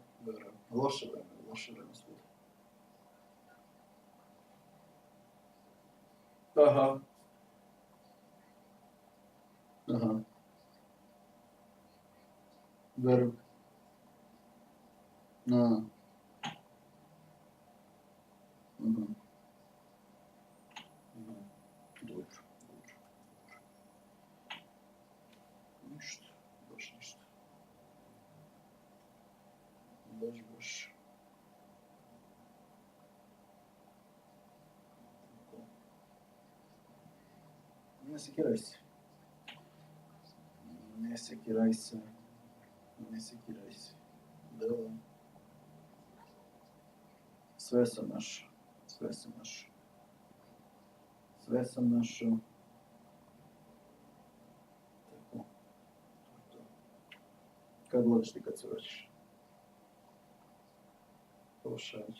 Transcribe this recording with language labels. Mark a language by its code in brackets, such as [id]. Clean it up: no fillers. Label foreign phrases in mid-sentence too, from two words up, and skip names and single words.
[sr] Loše vreme svuda. Aha. Verujem. No. [bg] Угу. Добре. Нищо. Баш нищо. Баш. Не секирайся. Не секирайся. Не секирайся. Да. [sr] Sve sam našao. Sve sam našao. Sve sam našao. Tako. To. Kad odlaziš ti kad se vraćaš? Pošalj.